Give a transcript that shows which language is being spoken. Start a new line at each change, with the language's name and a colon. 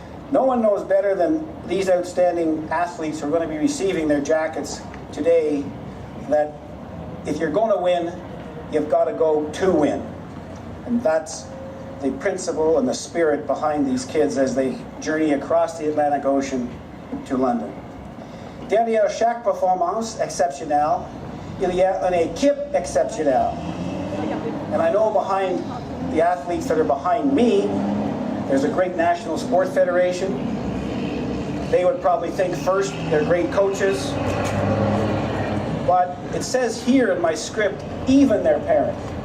English: No one knows better than these outstanding athletes who are going to be receiving their jackets today that if you're going to win, you've got to go to win. And that's the principle and the spirit behind these kids as they journey across the Atlantic Ocean to London.
French: Derrière chaque performance exceptionnelle, il y a une équipe exceptionnelle.
English: And I know behind the athletes that are behind me, there's a great national sport federation. They would probably think first they're great coaches. But it says here in my script, even their parents.